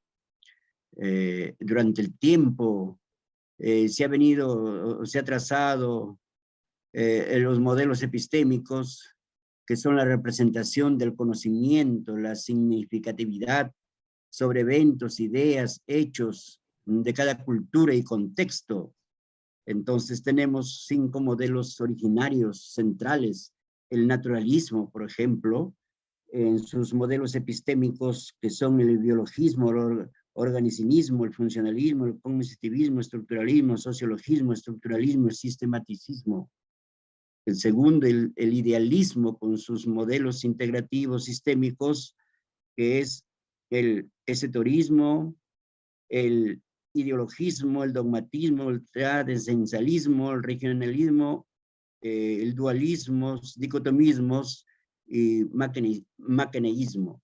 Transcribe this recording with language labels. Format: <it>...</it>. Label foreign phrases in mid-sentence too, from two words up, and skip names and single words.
<es>Durante el tiempo se ha trazado los modelos epistémicos, que son la representación del conocimiento, la significatividad sobre eventos, ideas, hechos de cada cultura y contexto. Entonces tenemos 5 modelos originarios centrales. El naturalismo, por ejemplo, en sus modelos epistémicos, que son el biologismo organicismo, el funcionalismo, el cognitivismo, estructuralismo, sociologismo, estructuralismo, sistematicismo. El segundo, el idealismo con sus modelos integrativos sistémicos, que es el esoterismo, el ideologismo, el dogmatismo, el tradicionalismo, el regionalismo, el dualismo, dicotomismos y maquineísmo.</es>